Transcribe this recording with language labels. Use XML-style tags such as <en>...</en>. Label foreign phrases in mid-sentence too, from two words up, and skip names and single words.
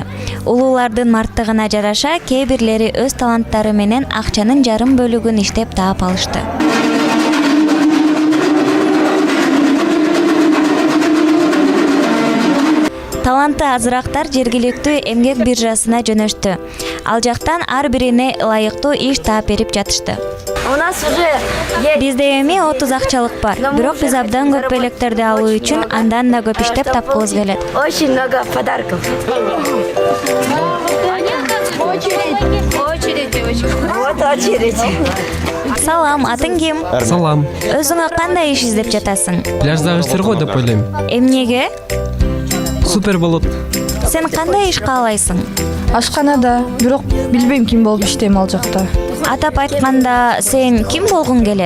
<ky>Улуулардын марттыгына жараша кээ бирлери өз таланттары менен акчанын жарым бөлүгүн иштеп таап алышты. Таланты азырактар жергиликтүү эмгек биржасына жөнөштү. Ал жактан ар бирине ылайыктуу иш таап берип жатышты.</ky> <ru>У нас уже</ru> <ky>Бизде эми 30 акчалык бар. Бирок биз абдан көп электерди алуу үчүн андан да көп иштеп тапкыбыз келет.</ky> <ru>очень много подарков. Вот очередь.</ru> <ky>Салам, атың ким? Салам. Өзүңө кандай иш издеп жатасың? Пляждагы иштер го деп ойлойм. Эмнеге? Супер болот. Сен кандай иш каалайсың? Ашканада, бирок билбейм ким болуп иштейм ал жакта. Атап айтканда, сен ким болгуң келет?</ky>